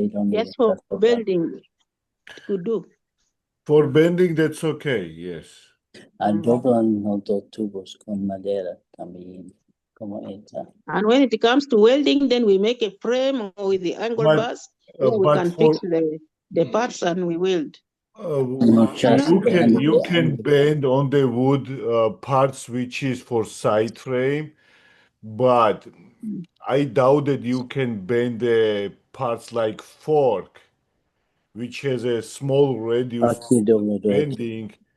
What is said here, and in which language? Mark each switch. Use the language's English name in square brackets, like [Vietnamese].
[English] Yes, for bending, it could do. For bending, that's okay, yes. [Spanish] Doblan otros tubos con madera también, como esta. [English] And when it comes to welding, then we make a frame with the angle bars. Then we can fix the parts and we weld. You can bend on the wood parts which is for side frame, but I doubt that you can bend the parts like fork, which has a small radius for bending.